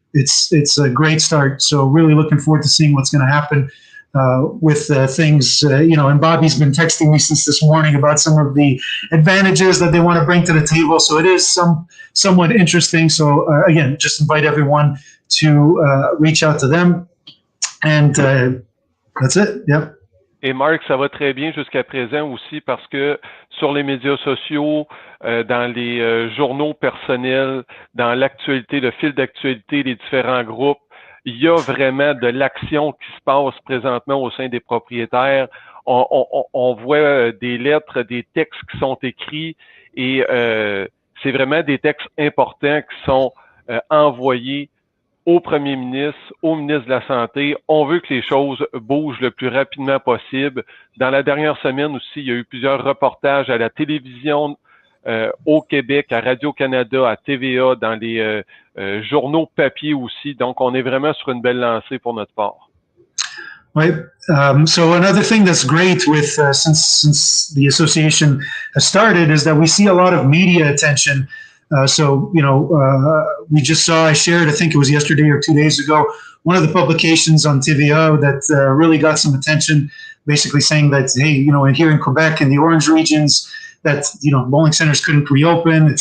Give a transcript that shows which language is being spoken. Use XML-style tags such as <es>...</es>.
<en>It's a great start. So really looking forward to seeing what's going to happen with things, and Bobby's been texting me since this morning about some of the advantages that they want to bring to the table. So it is somewhat interesting. So again, just invite everyone to reach out to them. And that's it. Yep.</en> <fr>Et Marc, ça va très bien jusqu'à présent aussi parce que sur les médias sociaux, dans les journaux personnels, dans l'actualité, le fil d'actualité, les différents groupes, il y a vraiment de l'action qui se passe présentement au sein des propriétaires. On voit des lettres, des textes qui sont écrits et c'est vraiment des textes importants qui sont envoyés au premier ministre, au ministre de la Santé. On veut que les choses bougent le plus rapidement possible. Dans la dernière semaine aussi, il y a eu plusieurs reportages à la télévision au Québec, à Radio-Canada, à TVA, dans les journaux papier aussi. Donc, on est vraiment sur une belle lancée pour notre part.</fr> <en>Right. So another thing that's great with since the association has started is that we see a lot of media attention. We just saw, I shared, I think it was yesterday or 2 days ago, one of the publications on TVA that really got some attention, basically saying that, hey, and here in Quebec, in the orange regions, that, bowling centers couldn't reopen.</en>